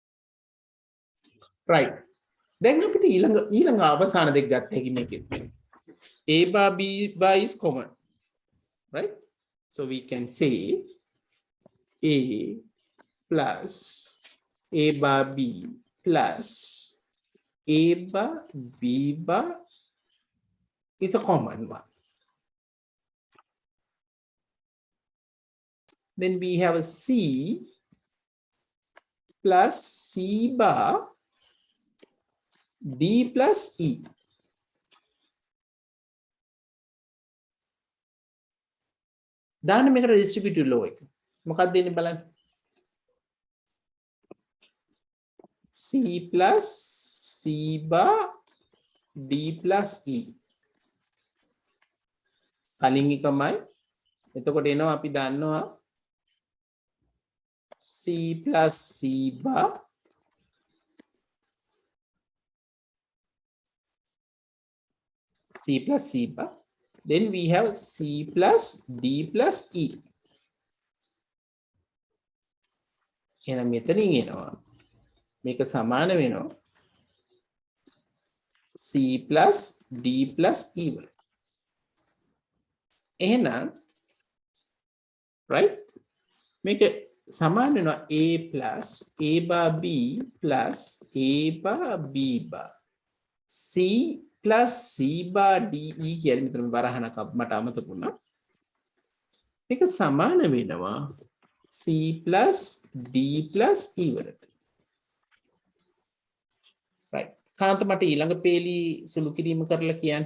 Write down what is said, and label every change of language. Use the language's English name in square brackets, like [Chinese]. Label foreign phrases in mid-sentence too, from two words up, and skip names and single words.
[Sinhala] right දැන් අපිට ඊළඟ අවසාන දෙක ගන්න හැකි මේකෙත් [English] A bar B bar is common, right? So we can say A plus A bar B plus A bar B bar is a common one. Then we have a C plus C bar D plus E. [Sinhala] දාන්න මේකට [English] distributive law [Sinhala] එක. මොකක්ද දෙන්නේ බලන්න. [English] C plus C bar D plus E. [Sinhala] කලින් එකමයි. එතකොට එනවා අපි දන්නවා [English] C plus C bar C plus C bar. Then we have C plus D plus E. [Sinhala] එහෙනම් මෙතනින් එනවා මේක සමාන වෙනවා [English] C plus D plus E [Sinhala] වල. එහෙනම් right මේක සමාන වෙනවා [English] A plus A bar B plus A bar B bar C plus C bar D E [Sinhala] කියන්නේ මෙතන වරහණක් මට අමතක වුණා. මේක සමාන වෙනවා [English] C plus D plus E [Sinhala] වලට. right කාන්ත මට ඊළඟ පේලි සුළු කිරීම කරලා කියන්න.